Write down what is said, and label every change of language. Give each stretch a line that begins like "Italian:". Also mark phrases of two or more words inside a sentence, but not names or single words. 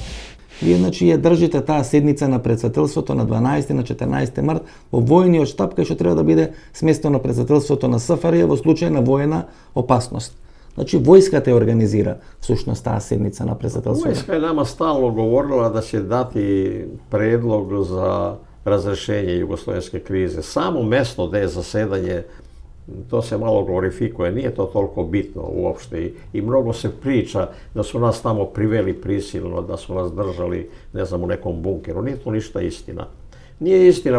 Macedonian: Вие значи ја држите таа седница на претседателството на 12 и на 14 март во војниот штаб кај што треба да биде сместено претседателството на СФРЈ во случај на воена опасност. Значи војската ја организира всушност таа седница на претседателството.
Serbian: Војска е нама стално говорила да ќе дати предлог за razrešenje jugoslovenske krize. Samo mesto gde je zasedanje, to se malo glorifikuje, nije to toliko bitno uopšte i mnogo se priča da su nas tamo priveli prisilno, da su nas držali, ne znam, u nekom bunkeru. Nije to ništa istina. Nije istina.